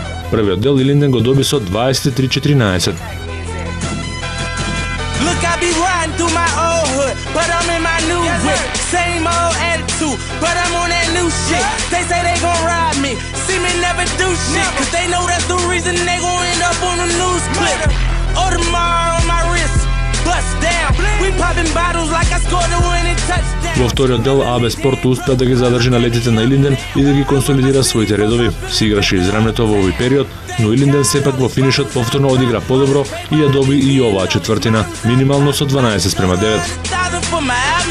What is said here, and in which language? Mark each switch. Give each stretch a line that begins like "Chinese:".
Macedonian: Првиот дел Илинден го доби со 23-14.
English: Look, I be riding through my old hood, but I'm in my new whip. Same old attitude, but I'm on that new shit. They say they gon' ride me, see me never do shit, cause they know that's the reason they gon' end up on the news clip. Audemars on my wrist, bust down. We popping bottles like I scored a winning touchdown.
Macedonian: Во вториот дел АБ Спорт успеа да ги задржи на летите на Илинден и да ги консолидира своите редови. Си играше израмнето во овој период, но Илинден сепак во финишот повторно одигра подобро и ја доби и оваа четвртина, минимално со 12:9.